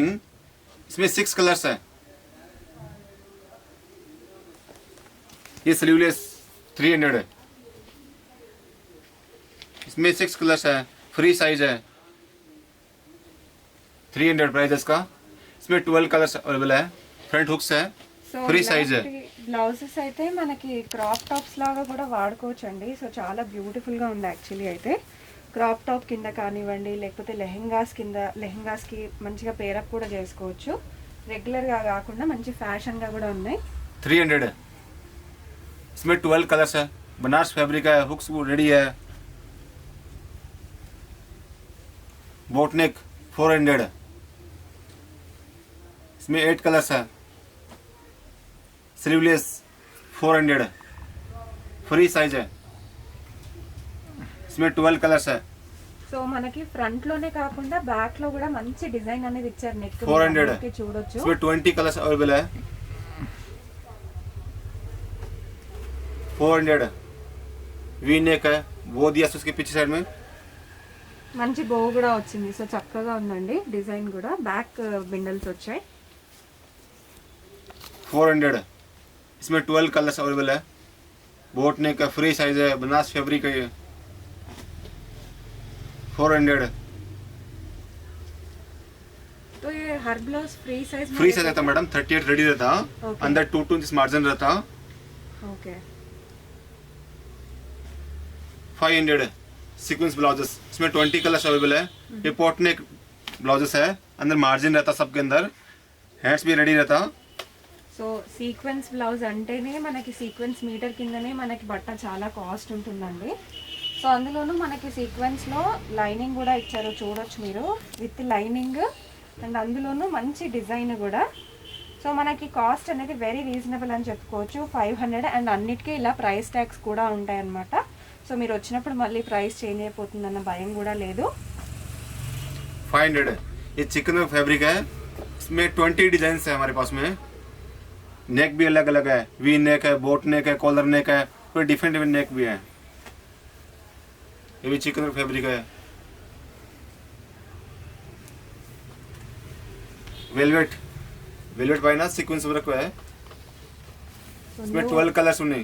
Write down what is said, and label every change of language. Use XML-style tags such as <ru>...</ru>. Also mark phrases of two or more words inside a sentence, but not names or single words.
<hi>इसमें 6 कलर्स है. ये स्लीवलेस 300 है. इसमें 6 कलर्स है,</hi> <en>free size</en> <hi>है. 300 प्राइस इसका. इसमें 12</hi> <en>colors available</en> <hi>है.</hi> <en>front hooks</en> <hi>है,</hi> <en>free size.</en> <te>బ్లౌజెస్ అయితే మనకి</te> <en>crop tops</en> <te>లాగా కూడా వాడుకోవచ్చు అండి. సో చాలా బ్యూటిఫుల్గా ఉంది యాక్చువల్లీ. అయితే</te> <en>crop top</en> <te>కింద కానివ్వండి, లేకపోతే లెహెంగాస్కి మంచిగా పేరప్ కూడా చేసుకోవచ్చు. రెగ్యులర్గా కాకుండా మంచి ఫ్యాషన్గా కూడా ఉన్నాయి.</te> <hi>300 है. इसमें 12 कलर्स है. बनारस फैब्रिक है,</hi> <en>hooks ready</en> <hi>है. बोटनेक 400 है. इसमें 8 कलर्स है. स्लीवलेस 400 है,</hi> <en>free size</en> <hi>है. इसमें 12 कलर्स है.</hi> <te>సో మనకి ఫ్రంట్ లోనే కాకుండా బ్యాక్ లో కూడా మంచి డిజైన్ అనేది ఇచ్చారు. నెక్ 400 కి చూడొచ్చు.</te> <hi>इसमें 20</hi> <en>colors available</en> <hi>है. 400 है.</hi> <en>V neck</en> <hi>है, वो दिया उसके पीछे साइड में.</hi> <te>మంచి బో కూడా వచ్చింది. సో చక్కగా ఉందండి డిజైన్ కూడా. బ్యాక్ బిండల్స్ వచ్చాయి. 400,</te> <hi>इसमें 12</hi> <en>colors available</en> <hi>है।</hi> <en>boat neck</en> <hi>का</hi> <en>free size</en> <hi>है, बनास फैब्रिक है ये। 400 तो ये हर ब्लाउज</hi> <en>free size</en> <hi>रहता मैडम, 38 रेडी रहता, अंदर 2</hi> <en>inch margin</en> <hi>रहता। ओके। 500</hi> <en>sequence blouses,</en> <hi>इसमें 20</hi> <en>colors available</en> <hi>है। ये</hi> <en>pot neck blouses</en> <hi>है, अंदर मार्जिन रहता सबके अंदर, हैंड्स भी रेडी रहता।</hi> <te>సో</te> <en>sequence blouse</en> <te>అంటేనే మనకి</te> <en>sequence meter</en> <te>కిందనే మనకి బట్ట చాలా కాస్ట్ ఉంటుందండి. సో అందులోనూ మనకి సీక్వెన్స్లో లైనింగ్ కూడా ఇచ్చారు, చూడొచ్చు మీరు,</te> <en>with lining and</en> <te>అందులోనూ మంచి డిజైన్ కూడా. సో మనకి కాస్ట్ అనేది</te> <en>very reasonable</en> <te>అని చెప్పుకోవచ్చు, 500. అండ్ అన్నిటికీ ఇలా</te> <en>price tags</en> <te>కూడా ఉంటాయి అన్నమాట. సో మీరు వచ్చినప్పుడు మళ్ళీ</te> <en>price change</en> <te>అయిపోతుందన్న భయం కూడా లేదు.</te> <hi>500 ये</hi> <en>chikan fabric</en> <hi>है, इसमें 20 डिजाइन है हमारे पास में। नेक भी अलग अलग है,</hi> <en>V neck</en> <hi>है,</hi> <en>boat neck</en> <hi>है,</hi> <en>collar neck</en> <hi>है, पूरे</hi> <en>different different neck</en> <hi>भी है। ये भी</hi> <en>chikan fabric</en> <hi>है।</hi> <en>velvet velvet</en> <te>పైన సీక్వెన్స్ వర్క్</te> <hi>है, इसमें 12</hi> <te>కలర్స్ ఉన్నాయి.</te>